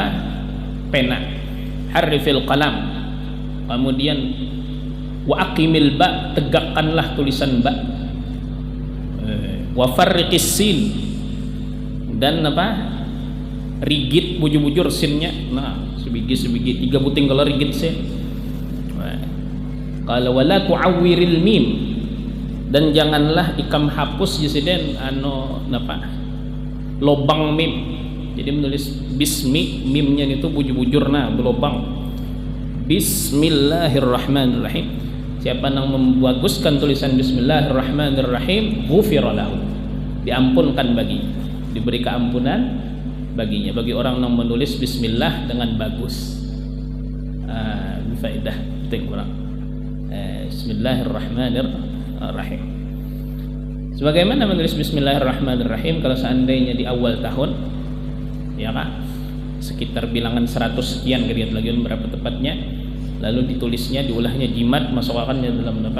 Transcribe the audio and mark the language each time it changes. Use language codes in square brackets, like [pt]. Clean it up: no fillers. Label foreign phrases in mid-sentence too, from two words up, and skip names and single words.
[bjn] Pena, [ar] حرف القلم, [bjn] kemudian [ar] وأقم الباء, [bjn] tegakkanlah tulisan ba, [ar] وفرق السين, [bjn] dan apa? Rigit bujur-bujur sinnya. Nah, sebiji 3 buting kalau rigit sin. [ar] قال ولا تعور الميم, [bjn] dan janganlah ikam hapus jesiden napa? Lobang mim. Jadi menulis bismi, mimnya itu bujur-bujur nah berlobang. [ar] بسم الله الرحمن الرحيم. [bjn] Siapa yang membaguskan tulisan [ar] بسم الله الرحمن الرحيم, غفر له, [bjn] diampunkan baginya, diberi keampunan baginya, bagi orang yang menulis bismillah dengan bagus. Faedah penting orang. [ar] بسم الله الرحمن الرحيم. [bjn] Sebagaimana menulis [ar] بسم الله الرحمن الرحيم [bjn] kalau seandainya di awal tahun, ya kan, sekitar bilangan 100 sekian kira-kira lagi berapa tepatnya, lalu ditulisnya, diulahnya jimat, masukkannya dalam apa?